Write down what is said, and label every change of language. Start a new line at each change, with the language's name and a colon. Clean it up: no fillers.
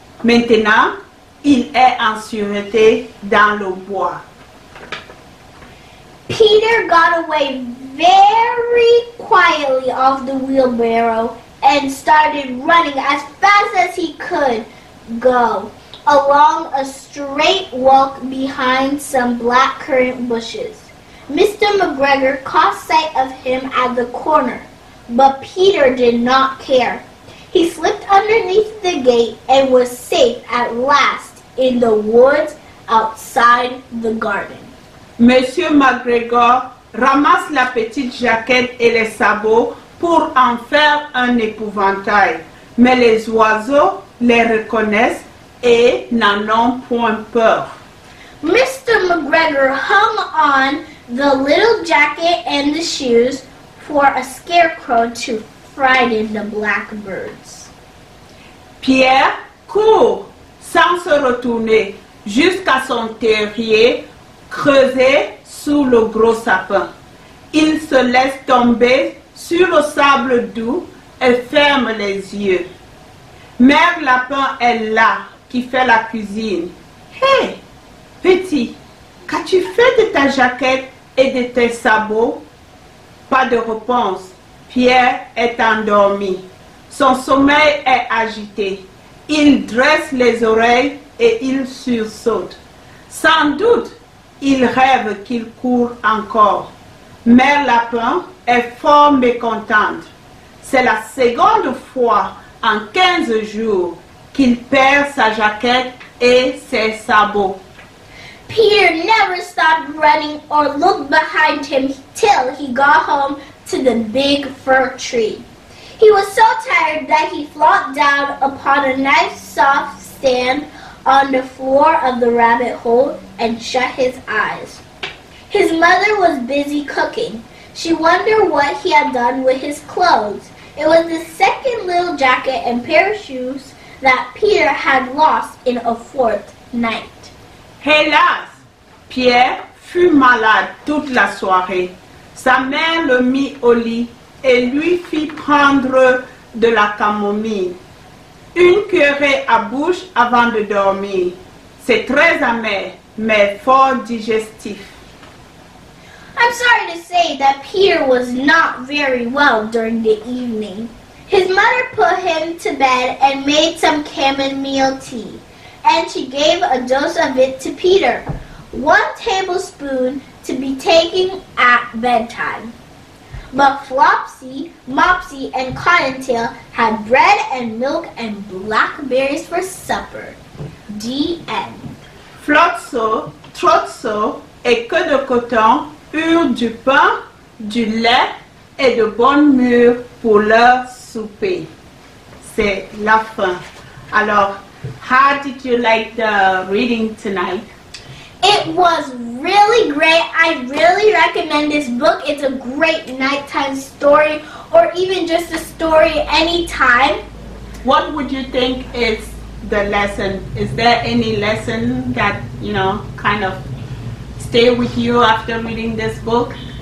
French: Maintenant, il est en sûreté dans le bois.
English: Peter got away very quietly off the wheelbarrow and started running as fast as he could go along a straight walk behind some blackcurrant bushes. Mr. McGregor caught sight of him at the corner, but Peter did not care. He slipped underneath the gate and was safe at last in the woods outside the garden.
French: Monsieur McGregor ramasse la petite jaquette et les sabots pour en faire un épouvantail. Mais les oiseaux les reconnaissent et n'en ont point peur.
English: Mr. McGregor hung on the little jacket and the shoes for a scarecrow to frighten the blackbirds.
French: Pierre court sans se retourner jusqu'à son terrier creusé sous le gros sapin. Il se laisse tomber sur le sable doux et ferme les yeux. Mère Lapin est là, qui fait la cuisine. Hé, petit, qu'as-tu fait de ta jaquette et de tes sabots? Pas de réponse. Pierre est endormi. Son sommeil est agité. Il dresse les oreilles et il sursaute. Sans doute, il rêve qu'il court encore. Mère Lapin est fort mécontente. C'est la seconde fois en 15 jours qu'il perd sa jaquette et ses sabots.
English: Peter never stopped running or looked behind him till he got home to the big fir tree. He was so tired that he flopped down upon a nice soft sand on the floor of the rabbit hole and shut his eyes. His mother was busy cooking. She wondered what he had done with his clothes. It was the second little jacket and pair of shoes that Peter had lost in a fortnight.
French: Hélas, Pierre fut malade toute la soirée. Sa mère le mit au lit et lui fit prendre de la camomille. Une cuillerée à bouche avant de dormir. C'est très amer, mais fort digestif.
English: I'm sorry to say that Peter was not very well during the evening. His mother put him to bed and made some chamomile tea, and she gave a dose of it to Peter, 1 tablespoon to be taken at bedtime. But Flopsy, Mopsy, and Cottontail had bread and milk and blackberries for supper. The end.
French: Flotso, Trotso et Queue de Coton eurent du pain, du lait et de bonnes mûres pour leur souper. C'est la fin.
English: Alors, how did you like the reading tonight? It was really great. I really recommend this book. It's a great nighttime story, or even just a story anytime. What would you think is the lesson? Is there any lesson that, kind of stay with you after reading this book?